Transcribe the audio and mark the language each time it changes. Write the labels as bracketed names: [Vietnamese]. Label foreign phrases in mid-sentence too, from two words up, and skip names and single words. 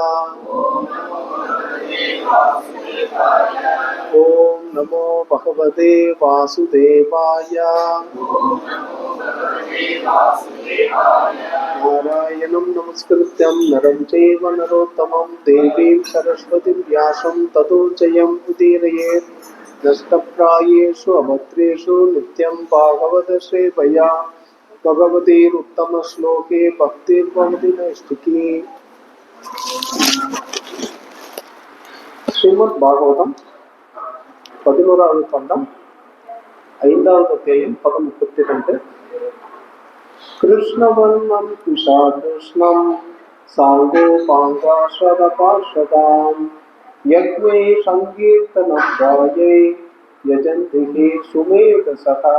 [Sanskrit] ओम नमो भगवते वासुदेवाय नारायणं नमस्कृत्यं नरं चैव नरोत्तमं देवीं सरस्वतीं व्यासं ततो जयम् उदीरयेत् नष्टप्रायेषु अभद्रेषु नित्यं भागवतसेवया भगवतीरुत्तमश्लोके भक्तिर्भवति नैष्टिकी [Tamil] ஸ்ரீமத் பாகவதம் 11வது கண்டம் 5வது அத்தியாயம் பதம் 32. [Sanskrit] कृष्णवर्णम् त्विषा कृष्णम् साङ्गोपाङ्गास्त्रपार्षदम् यज्ञैः सङ्कीर्तनम् प्रायैः यजन्ति हि सुमेधसः.